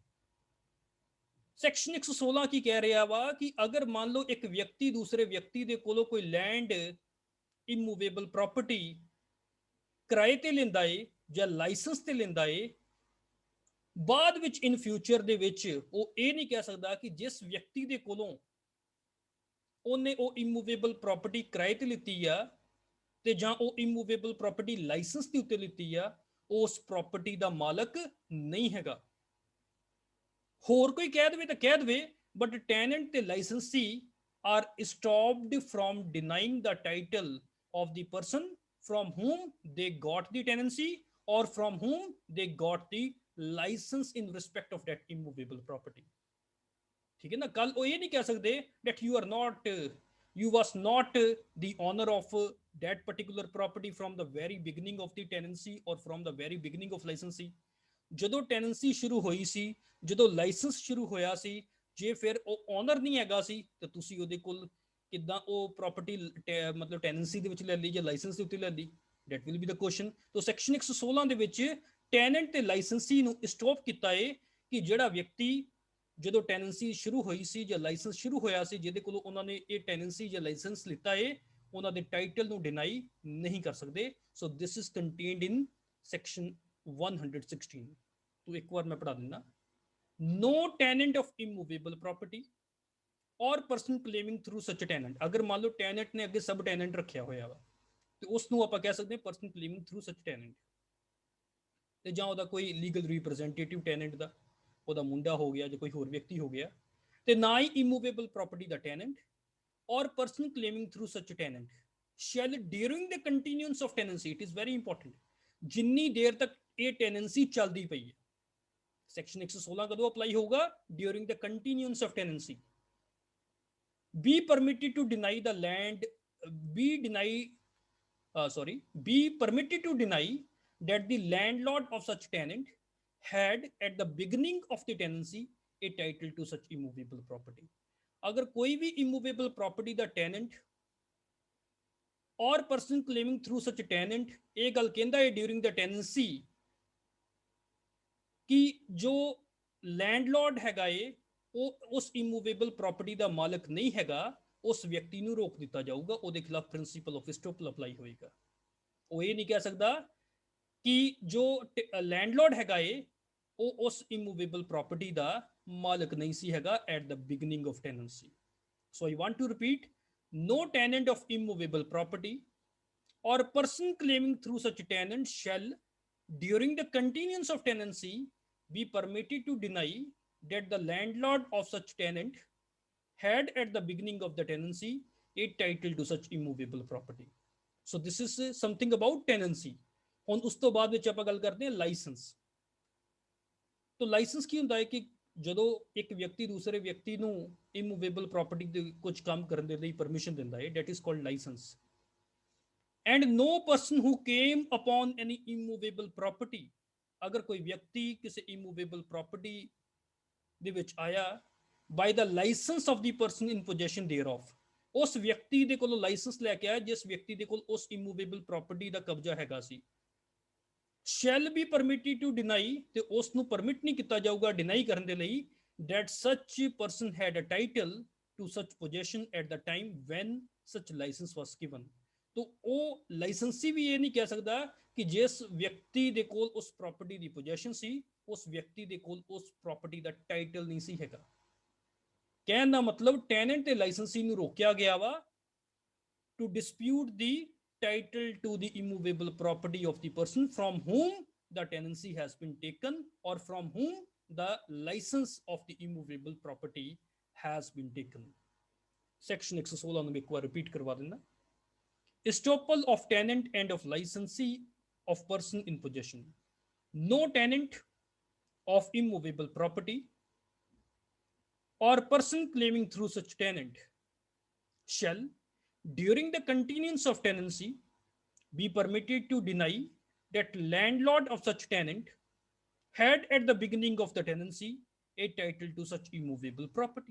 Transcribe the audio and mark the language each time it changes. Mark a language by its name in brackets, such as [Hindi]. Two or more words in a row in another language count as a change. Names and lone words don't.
[Punjabi] ਸੈਕਸ਼ਨ 116 ਕੀ ਕਹਿ ਰਿਹਾ ਵਾ ਕਿ ਅਗਰ ਮੰਨ ਲਓ ਇੱਕ ਵਿਅਕਤੀ ਦੂਸਰੇ ਵਿਅਕਤੀ ਦੇ ਕੋਲੋਂ ਕੋਈ [English] land immovable property [Punjabi] ਕਿਰਾਏ ਤੇ ਲੈਂਦਾ ਏ ਜਾਂ ਲਾਇਸੈਂਸ ਤੇ ਲੈਂਦਾ ਏ, ਬਾਅਦ ਵਿੱਚ [English] in future [Punjabi] ਦੇ ਵਿੱਚ ਉਹ ਇਹ ਨਹੀਂ ਕਹਿ ਸਕਦਾ ਕਿ ਜਿਸ ਵਿਅਕਤੀ ਦੇ ਕੋਲੋਂ ਉਹਨੇ ਉਹ [English] immovable property [Punjabi] ਕਿਰਾਏ ਤੇ ਲਿੱਤੀ ਆ ਤੇ ਜਾਂ ਉਹ [English] immovable property [Punjabi] ਲਾਇਸੈਂਸ ਦੇ ਉੱਤੇ ਲਿੱਤੀ ਆ, ਉਸ ਪ੍ਰਾਪਰਟੀ ਦਾ ਮਾਲਕ ਨਹੀਂ ਹੈਗਾ। ਹੋਰ ਕੋਈ ਕਹਿ ਦੇਵੇ ਤਾਂ ਕਹਿ ਦੇਵੇ, [English] but tenant ਤੇ licensee are stopped from denying the title of the person from whom they got the tenancy or from whom they got the license in respect of that immovable property। [Hindi] ठीक है ना। कल वो ये नहीं कह सकते [English] that you was not the owner of that particular property from the very beginning of the tenancy or from the very beginning of licensee। [Punjabi] ਜਦੋਂ tenancy ਸ਼ੁਰੂ ਹੋਈ ਸੀ, ਜਦੋਂ ਲਾਇਸੈਂਸ ਸ਼ੁਰੂ ਹੋਇਆ ਸੀ, ਜੇ ਫਿਰ ਉਹ ਓਨਰ ਨਹੀਂ ਹੈਗਾ ਸੀ ਤੇ ਤੁਸੀਂ ਉਹਦੇ ਕੋਲ ਕਿੱਦਾਂ ਉਹ ਪ੍ਰਾਪਰਟੀ ਮਤਲਬ ਟੈਨੈਂਸੀ ਦੇ ਵਿੱਚ ਲੈ ਲਈ ਜਾਂ ਲਾਇਸੈਂਸ ਦੇ ਉੱਤੇ ਲੈ ਲਈ, [English] that will be the question। [Punjabi] तो ਸੈਕਸ਼ਨ 116 ਦੇ ਵਿੱਚ ਟੈਨੈਂਟ ਤੇ ਲਾਇਸੈਂਸੀ ਨੂੰ ਸਟਾਪ ਕੀਤਾ ਹੈ ਕਿ ਜਿਹੜਾ ਵਿਅਕਤੀ ਜਦੋਂ ਟੈਨੈਂਸੀ ਸ਼ੁਰੂ ਹੋਈ ਸੀ ਜਾਂ ਲਾਇਸੈਂਸ ਸ਼ੁਰੂ ਹੋਇਆ ਸੀ, ਜਿਹਦੇ ਕੋਲੋਂ ਉਹਨਾਂ ਨੇ ਇਹ ਟੈਨੈਂਸੀ ਜਾਂ ਲਾਇਸੈਂਸ ਲਿੱਤਾ ਹੈ, ਉਹਨਾਂ ਦੇ ਟਾਈਟਲ ਨੂੰ ਡਿਨਾਈ ਨਹੀਂ ਕਰ ਸਕਦੇ। [English] So this is contained in Section 116. [Hindi] तो एक बार मैं पढ़ा देना। [English] No tenant of immovable property or person claiming through such tenant, [Punjabi] ਅਗਰ ਮੰਨ ਲਓ ਟੈਨੈਂਟ ਨੇ ਅੱਗੇ ਸਬ ਟੈਨੈਂਟ ਰੱਖਿਆ ਹੋਇਆ ਵਾ ਤੇ ਉਸ ਨੂੰ ਆਪਾਂ ਕਹਿ ਸਕਦੇ ਹਾਂ [English] person claiming through such tenant, [Punjabi] ਤੇ ਜਾਂ ਉਹਦਾ ਕੋਈ [English] legal representative [Punjabi] ਟੈਨੈਂਟ ਦਾ, ਉਹਦਾ ਮੁੰਡਾ ਹੋ ਗਿਆ ਜਾਂ ਕੋਈ ਹੋਰ ਵਿਅਕਤੀ ਹੋ ਗਿਆ, ਤੇ ਨਾ ਹੀ [English] immovable property [Punjabi] ਦਾ [English] tenant or person claiming through such tenant shall during the continuance of tenancy, it is very important, [Punjabi] ਜਿੰਨੀ ਦੇਰ ਤੱਕ ਇਹ ਟੈਨੈਂਸੀ ਚੱਲਦੀ ਪਈ ਹੈ। ਸੈਕਸ਼ਨ 116 ਕਦੋਂ ਅਪਲਾਈ ਹੋਊਗਾ? [English] during the continuance of tenancy. be permitted to deny the land be deny be permitted to deny that the landlord of such tenant had at the beginning of the tenancy a title to such immovable property। [Hindi] अगर कोई भी [English] immovable property [Punjabi] ਦਾ [English] tenant और person claiming through such tenant [Punjabi] ਇਹ ਗੱਲ ਕਹਿੰਦਾ ਹੈ [English] during the tenancy [Punjabi] ਕਿ ਜੋ landlord ਹੈਗਾ ਏ ਉਹ ਉਸ [English] immovable property [Punjabi] ਦਾ ਮਾਲਕ ਨਹੀਂ ਹੈਗਾ, ਉਸ ਵਿਅਕਤੀ ਨੂੰ ਰੋਕ ਦਿੱਤਾ ਜਾਊਗਾ, ਉਹਦੇ ਖਿਲਾਫ [English] principle of estoppel apply [Punjabi] ਹੋਏਗਾ। ਉਹ ਇਹ ਨਹੀਂ ਕਹਿ ਸਕਦਾ ਕਿ ਜੋ ਲੈਂਡਲੋਰਡ ਹੈਗਾ ਏ ਉਹ ਉਸ [English] immovable property [Punjabi] ਦਾ ਮਾਲਕ ਨਹੀਂ ਸੀ ਹੈਗਾ [English] at the beginning of tenancy. So I want to repeat, no tenant of immovable property or person claiming through such tenant shall during the continuance of tenancy be permitted to deny that the landlord of such tenant had at the beginning of the tenancy a title to such immovable property। so this is something about tenancy। [Punjabi] ਹੁਣ ਉਸ ਤੋਂ ਬਾਅਦ ਵਿੱਚ ਆਪਾਂ ਗੱਲ ਕਰਦੇ ਹਾਂ ਲਾਇਸੈਂਸ। ਤਾਂ ਲਾਇਸੈਂਸ ਕੀ ਹੁੰਦਾ ਹੈ ਕਿ ਜਦੋਂ ਇੱਕ ਵਿਅਕਤੀ ਦੂਸਰੇ ਵਿਅਕਤੀ ਨੂੰ [English] immovable property [Punjabi] ਦੇ ਕੁਝ ਕੰਮ ਕਰਨ ਦੇ ਲਈ ਪਰਮਿਸ਼ਨ ਦਿੰਦਾ ਹੈ, [English] that is called license। and no person who came upon any immovable property, [Punjabi] ਅਗਰ ਕੋਈ ਵਿਅਕਤੀ ਕਿਸੇ [English] immovable property [Punjabi] ਦੇ ਵਿੱਚ ਆਇਆ [English] by the license of the person in possession thereof, [Punjabi] ਉਸ ਵਿਅਕਤੀ ਦੇ ਕੋਲੋਂ ਲਾਇਸੈਂਸ ਲੈ ਕੇ ਆਇਆ ਜਿਸ ਵਿਅਕਤੀ ਦੇ ਕੋਲ ਉਸ [English] immovable property [Punjabi] ਦਾ ਕਬਜ਼ਾ ਹੈਗਾ ਸੀ, [English] shall be permitted to deny, [Punjabi] ਤੇ ਉਸ ਨੂੰ ਪਰਮਿਟ ਨਹੀਂ ਕੀਤਾ ਜਾਊਗਾ ਡਿਨਾਈ ਕਰਨ ਦੇ ਲਈ [English] that such person had a title to such possession at the time when such license was given। [Punjabi] तो ਉਹ ਲਾਇਸੈਂਸੀ ਵੀ ਇਹ ਨਹੀਂ ਕਹਿ ਸਕਦਾ ਕਿ ਜਿਸ ਵਿਅਕਤੀ ਦੇ ਕੋਲ ਉਸ ਪ੍ਰਾਪਰਟੀ ਦੀ ਪੋਜੈਸ਼ਨ ਸੀ ਉਸ ਵਿਅਕਤੀ ਦੇ ਕੋਲ ਉਸ ਪ੍ਰਾਪਰਟੀ ਦਾ ਟਾਈਟਲ ਨਹੀਂ ਸੀ ਹੈਗਾ। ਕਹਿਣ ਦਾ ਮਤਲਬ ਟੈਨੈਂਟ ਤੇ ਲਾਇਸੈਂਸੀ ਨੂੰ ਰੋਕਿਆ ਗਿਆ ਵਾ [English] to dispute the title to the immovable property of the person from whom the tenancy has been taken or from whom the license of the immovable property has been taken। [Punjabi] section 116 ਨੂੰ ਇੱਕ ਵਾਰ ਰਿਪੀਟ ਕਰਵਾ ਦਿੰਦਾ। [English] estoppel of tenant and of licensee of person in possession, no tenant of immovable property or person claiming through such tenant shall during the continuance of tenancy be permitted to deny that landlord of such tenant had at the beginning of the tenancy a title to such immovable property।